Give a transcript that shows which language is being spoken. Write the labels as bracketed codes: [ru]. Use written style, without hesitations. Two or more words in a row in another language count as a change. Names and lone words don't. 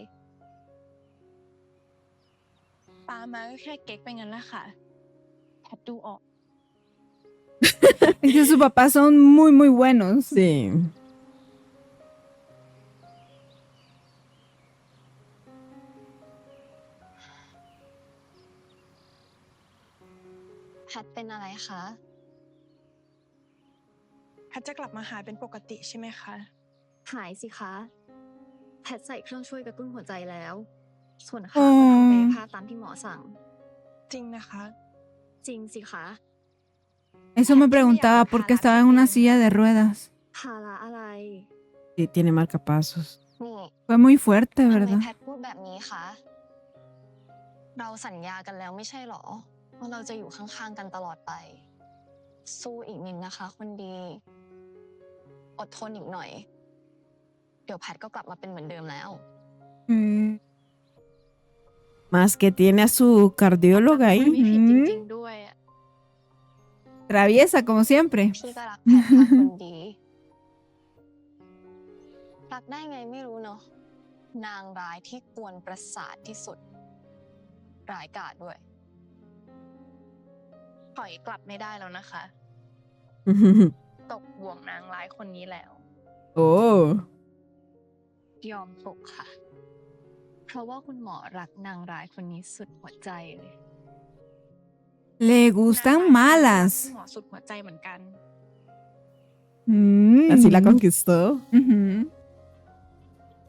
[th] ป้ามาก็แค่เก๊กไปงั้นแหละค่ะแพทดูออก [es] Es que sus papás son muy, muy buenos. Sí. [th] แพทเป็นอะไรคะ แพทจะกลับมาหายเป็นปกติใช่ไหมคะ หายสิคะ แพทใส่เครื่องช่วยกระตุ้นหัวใจแล้ว ส่วนขาก็ทำกายภาพตามที่หมอสั่ง จริงนะคะ จริงสิคะ [es] Eso me preguntaba por qué estaba en una silla de ruedas. [th] ภาระอะไร [es] Sí, tiene marcapasos. [th] นี่ [es] Fue muy fuerte, [th] ทำไม [es] ¿verdad? [th] แพทพูดแบบนี้คะ เราสัญญากันแล้วไม่ใช่หรอ ว่าเราจะอยู่ข้างๆกันตลอดไป สู้อีกนิดนะคะ คนดี อดทนอีกหน่อย เดี๋ยวแพทก็กลับมาเป็นเหมือนเดิมแล้ว Mm. [es] Más que tiene a su cardióloga [th] ไม่ [es] ahí. [th] ผิดจริงๆด้วยอะ [es] Traviesa, como siempre. [th] พี่ก็รักแพทค่ะคนดี รักได้ไงไม่รู้เนาะ นางร้ายที่กวนประสาทที่สุด ร้ายกาจด้วย ถอยกลับไม่ได้แล้วนะคะ ตกบ่วงนางร้ายคนนี้แล้ว Oh. ยอมตกค่ะ เพราะว่าคุณหมอรักนางร้ายคนนี้สุดหัวใจเลย [es] Le gustan malas. [th] หมอสุดหัวใจเหมือนกัน [es] Así la Mm. conquistó.